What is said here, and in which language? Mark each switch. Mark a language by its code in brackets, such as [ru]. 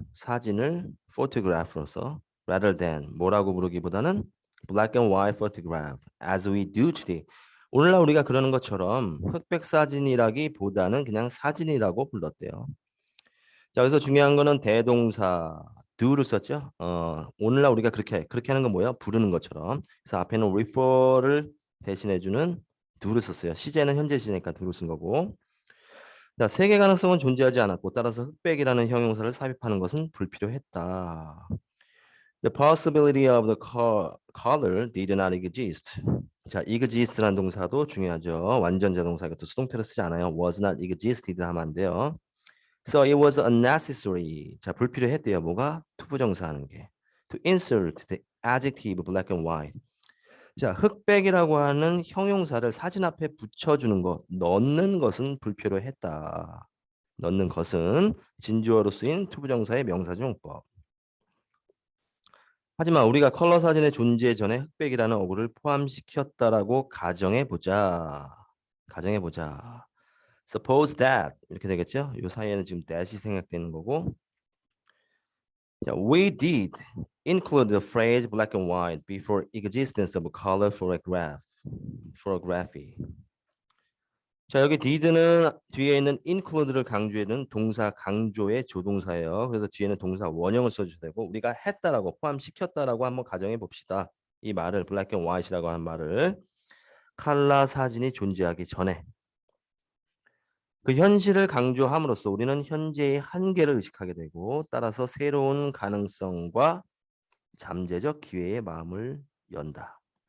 [ko] 사진을 [en] photograph로서 rather than [ko] 뭐라고 부르기보다는 [en] black and white photograph as we do today. [ko] 오늘날 우리가 그러는 것처럼 흑백 사진이라기보다는 그냥 사진이라고 불렀대요. 자, 여기서 중요한 거는 대동사 do를 썼죠. 오늘날 우리가 그렇게 하는 건 뭐예요? 부르는 것처럼. 그래서 앞에는 refer를 대신해주는 do를 썼어요. 시제는 현재 시제니까 do를 쓴 거고. 자, 세계 가능성은 존재하지 않았고 따라서 흑백이라는 형용사를 삽입하는 것은 불필요했다. [en] The possibility of the color did not exist. [ko] 자, exist라는 동사도 중요하죠. 완전 자동사 이것도 수동태로 쓰지 않아요. [en] was not existed [ko] 하면 안 돼요. [en] So it was unnecessary. [ko] 자, 불필요했대요. 뭐가? 투부정사 하는 게. [en] To insert the adjective black and white. [ko] 자, 흑백이라고 하는 형용사를 사진 앞에 붙여주는 것, 넣는 것은 불필요했다. 넣는 것은 진주어로 쓰인 투부정사의 명사용법. 하지만 우리가 컬러 사진의 존재 전에 흑백이라는 어구를 포함시켰다라고 가정해 보자. 가정해 보자. [en] Suppose that [ko] 이렇게 되겠죠? 이 사이에는 지금 that이 생략되는 거고. [en] 자, we did include the phrase black and white before existence of color photography. [ko] 자, 여기 did는 뒤에 있는 include를 강조해는 동사 강조의 조동사예요. 그래서 뒤에는 동사 원형을 써주셔야 되고 우리가 했다라고 포함시켰다라고 한번 가정해 봅시다. 이 말을 black and white이라고 하는 말을 칼라 사진이 존재하기 전에 그 현실을 강조함으로써 우리는 현재의 한계를 의식하게 되고 따라서 새로운 가능성과 잠재적 기회의 마음을 연다.